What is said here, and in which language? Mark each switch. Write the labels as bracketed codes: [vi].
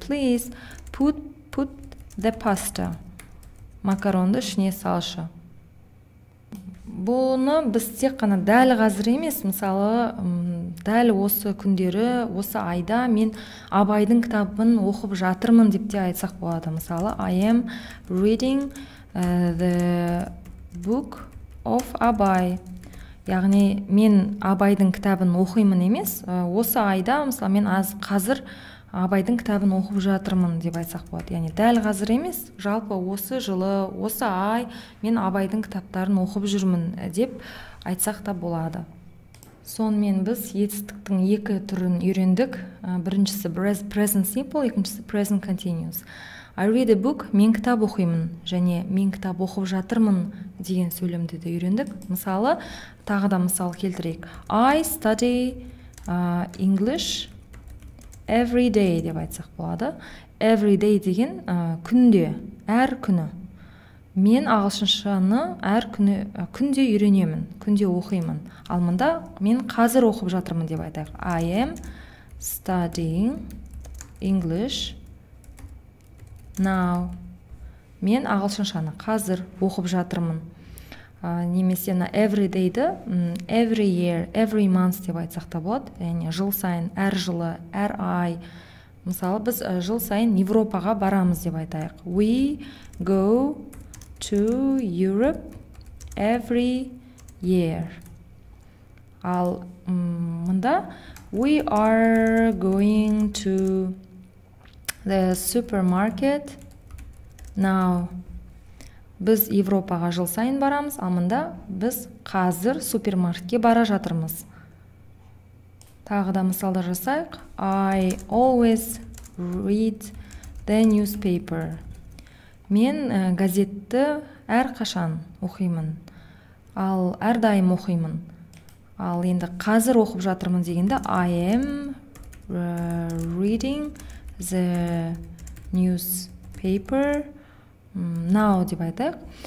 [en] Please put the pasta. [kk] Макаронды ішіне салшы. Бұны біз тек қана дәл қазір емес, мысалы дәл осы күндері, осы айда мен Абайдың кітабын оқып жатырмын деп те айтсақ болады. Мысалы [en] I am reading the book of Абай. [kk] Яғни мен Абайдың кітабын оқимын емес, осы айда мысалы мен қазір Абайдың кітабын оқып жатырмын деп айтсақ болады. Яғни дәл қазір емес, жалпы осы жылы, осы ай мен Абайдың кітаптарын оқып жүрмін деп айтсақ та болады. Сонымен біз етістіктің екі түрін үйрендік. Біріншісі present simple, екіншісі present continuous. [en] I read a book, [kk] мен кітап оқимын, және мен кітап оқып жатырмын деген сөйлемді де үйрендік. Мысалы, тағы да мысал келтірейік. [en] I study English every day [kk] деп айтсақ болады. [en] Every day [kk] деген күнде, әр күні. Мен ағылшыншаны әр күнде үйренемін, күнде оқимын. Ал мында мен қазір оқып жатырмын деп айтайық. [en] I am studying English now. [kk] Мен ағылшыншаны қазір оқып жатырмын. Немесе every day'ді [en] every year, every month [kk] деп айтсақ та болады. Яғни жыл сайын, әр жылы, әр ай. Мысалы, біз жыл сайын Европаға барамыз деп айтайық. [en] We go to Europe every year. [kk] Ал мында [en] we are going to the supermarket now. [kk] Біз Европаға жыл сайын барамыз, ал мында біз қазір супермаркетке бара жатырмыз. Тағы да мысалдар жасайық. [en] I always read the newspaper. [kk] Мен газетті әрқашан оқимын. Ал әрдайым оқимын. Ал енді қазір оқып жатырмын дегенде [en] I am reading the newspaper now [kk] деп айтайық.